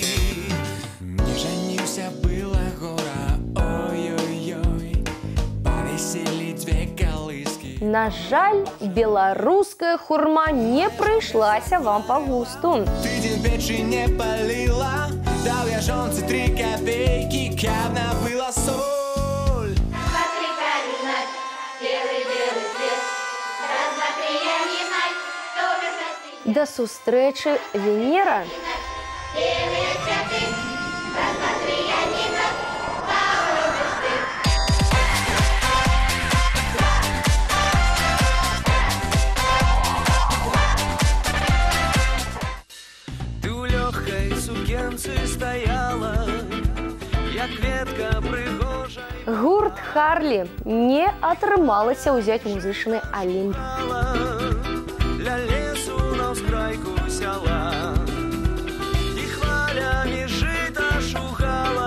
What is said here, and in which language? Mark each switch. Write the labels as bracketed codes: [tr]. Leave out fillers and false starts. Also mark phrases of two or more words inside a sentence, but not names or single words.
[be] Не жаніўся, была гора, ой-ой-ой, павеселі дзве калыскі. На жаль, беларуская хурма не прыйшлася вам па густу. Тыдзень печы не паліла, даў я жонцы 3 копейкі, каб набыла соль. [ru] Раз-два-три, пять, знать, белый-белый цвет. Раз-два-три, я не знаю, что же смотреть. [be] Да сустрэчы, Венера. [ru] Белые цветы. Раз-два-три, я не знаю, кого любишь ты. [be] Ты ў лёгкай сукенцы стаяла, як кветка прыгожая. Гурт «Харлі» не атрымалася ўзяць музычны алімп. Ля лесу на ўскрайку сяла, і хвалямі жыта шухала.